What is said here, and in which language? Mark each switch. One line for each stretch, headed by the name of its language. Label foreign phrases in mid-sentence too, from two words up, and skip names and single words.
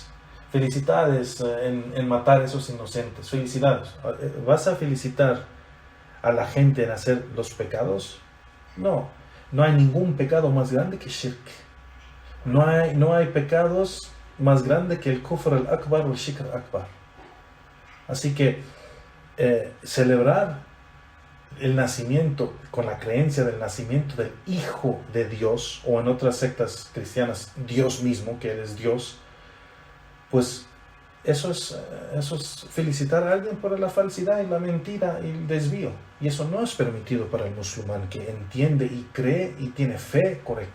Spanish: Felicidades en matar a esos inocentes. Felicidades. ¿Vas a felicitar a la gente en hacer los pecados? No hay ningún pecado más grande que shirk. No hay pecados más grandes que el
Arabic: كفر الأكبر
Spanish: o el
Arabic: شرك الأكبر.
Spanish: Así que celebrar el nacimiento con la creencia del nacimiento del Hijo de Dios, o en otras sectas cristianas Dios mismo, que Él es Dios, pues eso es felicitar a alguien por la falsidad y la mentira y el desvío, y eso no es permitido para el musulmán que entiende y cree y tiene fe correcta.